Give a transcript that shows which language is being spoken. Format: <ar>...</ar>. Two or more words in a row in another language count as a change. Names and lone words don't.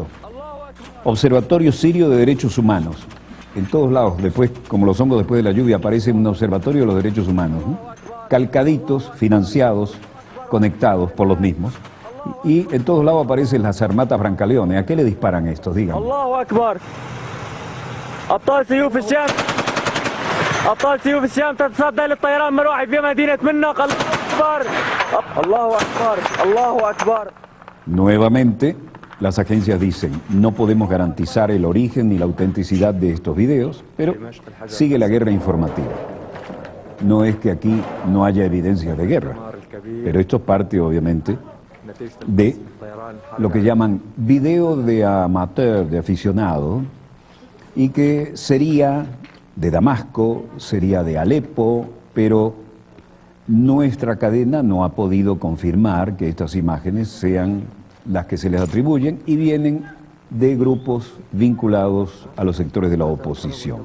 <es>Observatorio Sirio de Derechos Humanos. En todos lados, después, como los hongos después de la lluvia, aparece un observatorio de los derechos humanos, ¿no? Calcaditos, financiados, conectados por los mismos. Y en todos lados aparecen las armatas Brancaleone. ¿A qué le disparan estos? Díganme.</es> <ar>الله أكبر. أبطال سيوف الشام أبطال سيوف الشام تتصدى للطيران مروحي في مدينة منق. الله أكبر الله أكبر.</ar> <es>Nuevamente, las agencias dicen: no podemos garantizar el origen ni la autenticidad de estos videos, pero sigue la guerra informativa. No es que aquí no haya evidencias de guerra, pero esto parte obviamente de lo que llaman video de amateur, de aficionado, y que sería de Damasco, sería de Alepo, pero nuestra cadena no ha podido confirmar que estas imágenes sean las que se les atribuyen y vienen de grupos vinculados a los sectores de la oposición.</es>